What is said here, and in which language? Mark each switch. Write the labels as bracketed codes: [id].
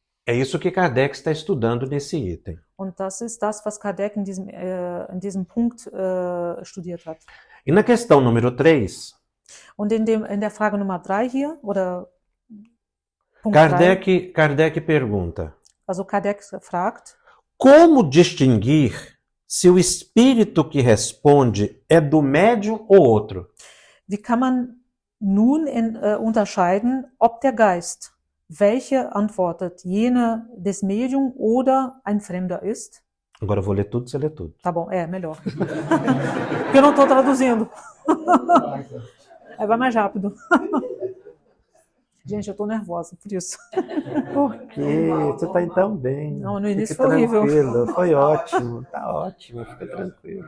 [pt] É isso que Kardec está estudando nesse item. [de] Und das ist das, was Kardec in diesem Punkt studiert hat. [pt] E na questão número 3, [de] Und in der Frage Nummer 3 hier, oder Punkt 3, [pt] Kardec pergunta: [de] also Kardec fragt, [pt] como distinguir se o espírito que responde é do médium ou outro? [de] wie kann man nun unterscheiden, ob der Geist, welche antwortet, jene des Medium oder ein Fremder ist? [pt] Agora eu vou ler tudo, você lê tudo. Tá bom, melhor. Porque eu não estou traduzindo. Aí vai mais rápido. Gente, eu estou nervosa por isso. Por quê? Você está indo tão bem. Não, no início Fique foi horrível. tranquilo. Foi ótimo. Tá ótimo, fica tranquilo.